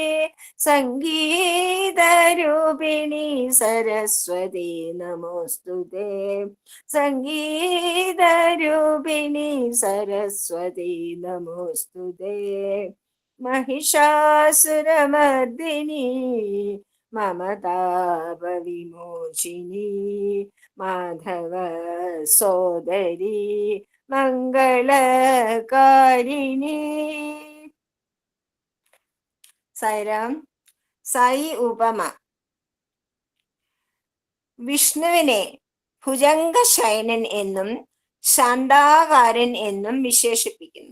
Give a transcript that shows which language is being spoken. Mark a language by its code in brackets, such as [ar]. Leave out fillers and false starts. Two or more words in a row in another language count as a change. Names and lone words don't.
[sa] संगीतरूपिणी सरस्वती नमोस्तुते संगीतरूपिणी सरस्वती नमोस्तुते महिषासुरमर्दिनी ममतापविमोचिनी माधव सोदरी മംഗളകാരിണി. [ml] സായിരാം. സായി ഉപമ. വിഷ്ണുവിനെ ഭുജംഗശയനൻ എന്നും ശാന്താകാരൻ എന്നും വിശേഷിപ്പിക്കുന്നു.